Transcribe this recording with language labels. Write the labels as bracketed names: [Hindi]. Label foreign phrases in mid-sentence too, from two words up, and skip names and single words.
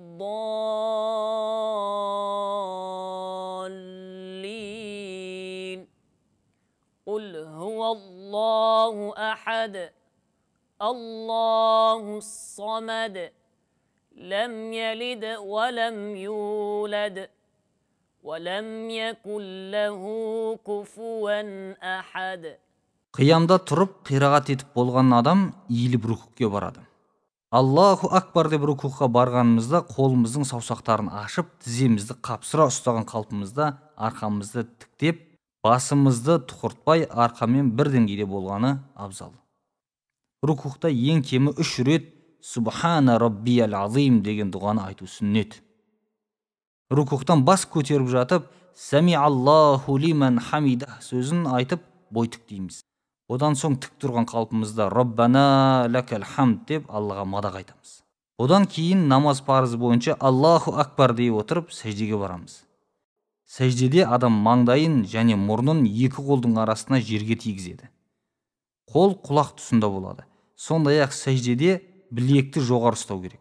[Arabic] الضالين قل هو الله أحد الله الصمد لم يلد ولم يولد ولم يكن له كفوا أحد. [Kazakh] Қиямда тұрып қирағат етіп болған адам иіліп рукуға барады. [Arabic] الله أكبر [Kazakh] деп рукуға барғанымызда қолымыздың саусақтарын ашып, тіземізді қапсыра ұстаған қалпымызда арқамызды тіктеп, басымызды тұқыртпай арқамен бір деңгейде болғаны абзал. Рукуғда ең кемі 3 рет [Arabic] سبحان ربي العظيم [Kazakh] деген дұғаны айту сүннет. Рукуғдан бас көтеріп жатып, [Arabic] سمع الله لمن حمده [Kazakh] сөзін айтып бой тіктейміз. Одан соң тік тұрған қалпымызда [Arabic] ربنا لك الحمد [Kazakh] деп Аллаға мадақ айтамыз. Одан кейін намаз парызы бойынша [Arabic] الله أكبر [Kazakh] дей отырып сәждеге барамыз. Сәждеде адам маңдайын және мұрнын екі қолдың арасына жерге тигізеді. Қол құлақ тұсында болады. Сондай-ақ сәждеде білекті жоғары ұстау керек.